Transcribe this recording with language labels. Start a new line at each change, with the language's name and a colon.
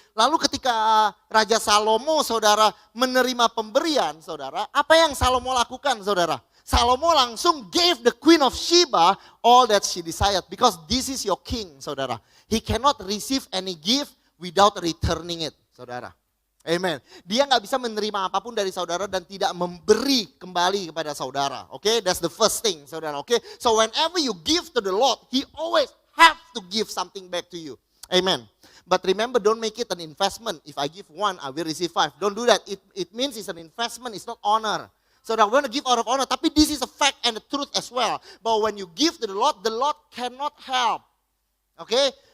Indonesian: Lalu ketika Raja Salomo, saudara, menerima pemberian, saudara, apa yang Salomo lakukan, saudara?
English: Salomo langsung gave the Queen of Sheba all that she desired. Because this is your king, saudara. He cannot receive any gift without returning it, saudara. Amen.
Indonesian: Dia nggak bisa menerima apapun dari saudara dan tidak memberi kembali kepada saudara.
English: Oke, that's the first thing, saudara. Oke, so whenever you give to the Lord, He always have to give something back to you. Amen. But remember, don't make it an investment. If I give 1, I will receive 5. Don't do that. It means it's an investment. It's not honor. So that we're going to give out of honor. Tapi this is a fact and the truth as well. But when you give to the Lord cannot help. Okay?